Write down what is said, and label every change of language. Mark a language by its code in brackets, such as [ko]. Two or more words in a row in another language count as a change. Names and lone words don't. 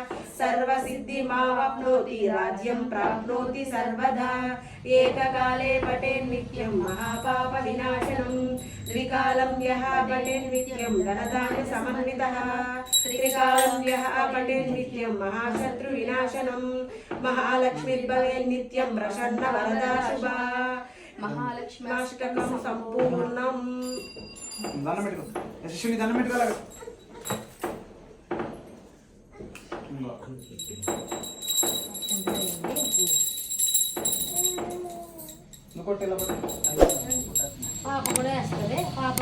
[sa] सर्वसिद्धिमावाप्नोति राज्यं प्राप्नोति सर्वदा एककाले पठेन् नित्यं महापापविनाशनं द्विकालं यः पठेन् नित्यं धनधान्यसमन्वितः त्रिकालं यः पठेन् नित्यं महाशत्रुविनाशनं महालक्ष्मीर्भवेन् नित्यं प्रसन्नवरदा शुभा महालक्ष्माष्टकं सम्पूर्णम् [te] దండం పెట్టుకో యశస్విని దండం పెట్టుకోవాలి నువ్వు కొట్టేలా పాప కూడా వేస్తుంది పాపం